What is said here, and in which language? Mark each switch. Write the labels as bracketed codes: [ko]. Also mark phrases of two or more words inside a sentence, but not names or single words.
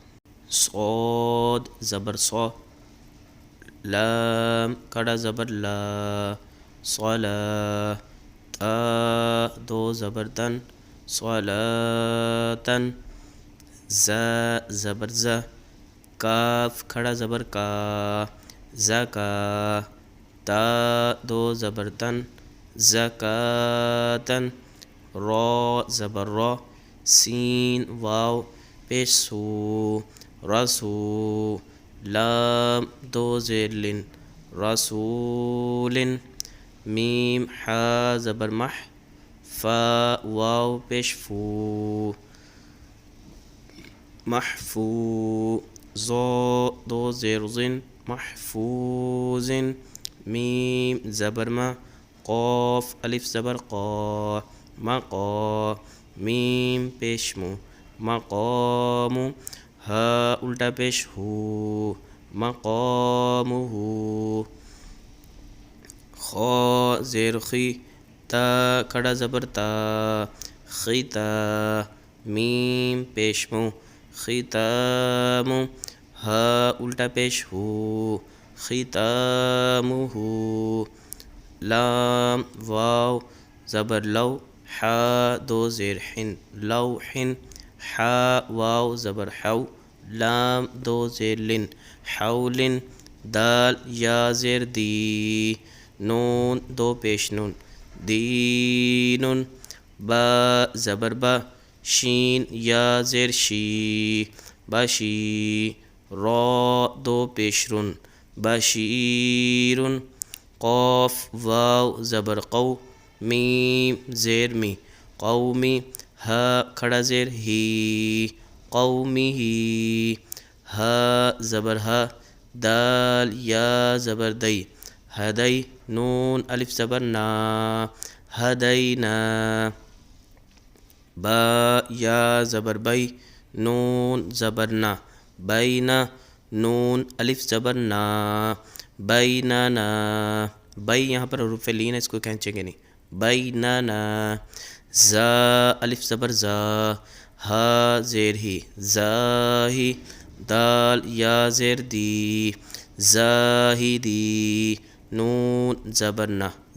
[ur] صاد زبر صا، لام کڑا زبر لا، صلا، تا دو زبر تن، صلاتن، زا زبر زا، کاف کھڑا زبر کا، زکا، تا دو زبر تن، زکاتن، را زبر را، سین واو پیش سو، رسو، لام دو زیر لن، رسولن، میم حا زبر مح، فا واو پیش فو، محفو، زو دو زیر زن، محفوظن، میم زبر ما، قاف الف زبر قا، مقا، میم پیش مو، مقام، ہا الٹا پیش ہو، مقامہ، خا زیر خی، تا کھڑا زبر تا، خیتا، میم پیش مو، ختام، ہا الٹا پیش ہو، ختامہ، لام واو زبر لو، حا دو زیر حن، لوحن، حا واو زبر حو، لام دو زیر لن، حولن، دال یا زیر دی، نون دو پیش نون، دینن، با زبر با، شین یا زیر شی، بشی، را دو پیش رن، بشیرن، قاف واو زبر قو، میم زیر می، قومی، ہا کھڑا زیر ہی، قومی ہی، ہا زبر ہا، دال یا زبر دئی، ہدئی، نون الف زبر نا، ہدینا، با یا زبر بئی، نون زبر نا، بینا، نون الف زبر نا، بیننا، بئی یہاں پر حروف لین ہے، اس کو کھینچیں گے نہیں، بیننا، زا الف زبر زا، ہا زیر ہی، زاہی، دال یا زیر دی، زاہدی، نون زبر نا،